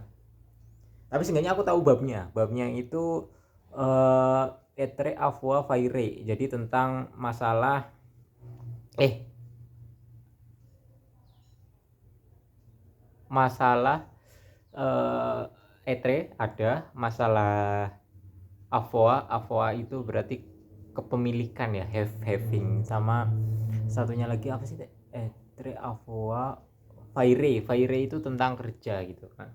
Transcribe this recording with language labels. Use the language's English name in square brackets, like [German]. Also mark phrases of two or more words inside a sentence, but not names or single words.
[Indonesian] Tapi seenggaknya aku tahu babnya itu [French] etre avoir faire, [Indonesian] jadi tentang masalah masalah etre ada, masalah avoa itu berarti kepemilikan ya, having, sama satunya lagi apa sih, [French] etre avoa faire [Indonesian] itu tentang kerja gitu kan.